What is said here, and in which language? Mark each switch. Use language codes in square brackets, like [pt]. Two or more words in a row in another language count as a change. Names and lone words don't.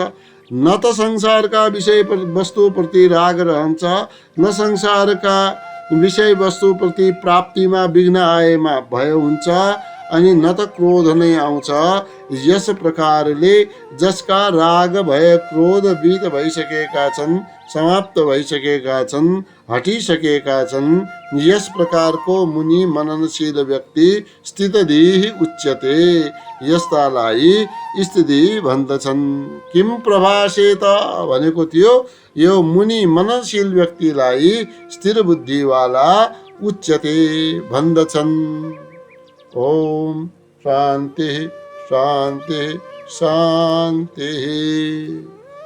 [ne] न त संसारका विषय वस्तुप्रति राग रहन्छ, न संसारका विषय वस्तुप्रति प्राप्तिमा विघ्न आएमा भय हुन्छ, अनि न त क्रोध नै आउँछ। यस प्रकारले जसका राग भय क्रोध वित भइसकेका छन्, समाप्त भइसकेका छन्, हटिसकेका छन्, यस प्रकारको मुनि मननशील व्यक्ति [sa] स्थितधि उच्यते। [ne] यस्तालाई स्थिति भन्दछन्। [sa] किम प्रभासेत [ne] भनेको थियो, यो मुनि मननशील व्यक्तिलाई स्थिर बुद्धिवाला उच्यते भन्दछन्। [sa] ओम शान्ति शान्ति शान्ति।